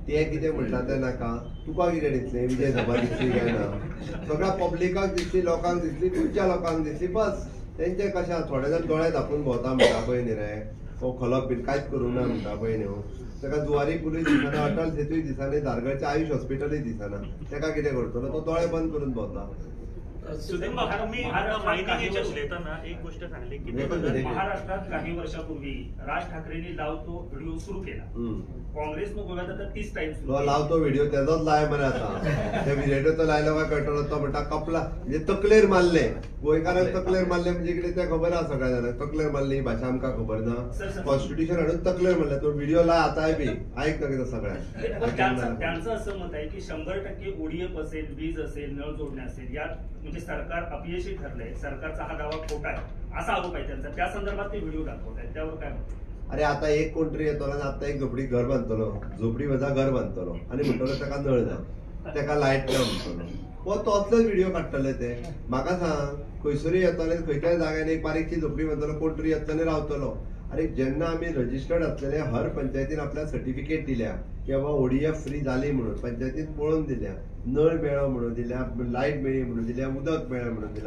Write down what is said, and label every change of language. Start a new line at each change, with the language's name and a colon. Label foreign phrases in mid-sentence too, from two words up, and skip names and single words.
Konkani: ते कितें म्हणटा ते नाका तुका कितें दिसलें विजय सभा दिसली काय ना सगळ्या पब्लिकाक दिसली लोकांक दिसली गोंयच्या लोकांक दिसली बस तेंचे कशें थोडे जाण दोळे धापून भोंवता म्हणटा पळय न्ही रे हो खलोप बीन कांयच करूं ना म्हणटा पळय न्ही ताका जुवारी पुलीस दिसना अटल सेतूय दिसना धारगळचें आयुश हॉस्पिटलूय दिसना ताका कितें करतलो तो दोळे बंद करून भोंवता
Marathi: तुम्ही माहितीच्या उलयतना एक गोष्ट सांगली की महाराष्ट्रात काही वर्षापूर्वी राज ठाकरेंनी लाव तो व्हिडिओ सुरू केला काँग्रेसनं गोव्यात आता 30 टाइम
Konkani: तो लावतो व्हिडिओ त्याचाच लाय मरे आता त्या व्हिडिओ लायला काय कळटलो तो म्हणटा कपला म्हणजे तकलेर मारले गोंयकारांक तकलेर मारले म्हणजे कितें तें खबर आहा सगळ्या जाणांक तकलेर मारली ही भाशा आमकां खबर ना कॉन्स्टिट्यूशन हाडून तकलेर मारले तो व्हिडिओ लाय आतांय बी आयक कितें सगळ्यांक
Marathi: त्यांचं असं मत आहे की 100% ओडीएफ असेल वीज असेल नळ जोडणे असेल यात म्हणजे सरकार अपयशी ठरलंय सरकारचा हा दावा खोटा आहे असा आरोप आहे त्यांचा त्या संदर्भात ते व्हिडिओ दाखवत आहेत त्यावर काय म्हणतात
Konkani: अरे आता एक कोणतरी येतलो आणि आता एक झोपडी घर बांधतलो झोपडी वजा घर बांधतलो आणि म्हणटलो ताका नळ जाय ताका लायट ना म्हणटलो हो तो असलोच व्हिडिओ काडटले ते म्हाका सांग खंयसरूय येतले खंयच्याय जाग्यान एक बारीकशी झोपडी बांधतलो कोणतरी येतलो रावतलो अरे जेन्ना आमी रजिस्टर्ड असलेले हर पंचायतीन आपल्याक सर्टिफिकेट दिल्या की बाबा
English: ODF free
Konkani: जाली म्हणून पंचायतीन पळोवन दिल्या नळ मेळो म्हणून दिल्या, लाईट मेळ्ळी म्हणून दिल्या, उदक मेळ्ळें म्हणून दिला.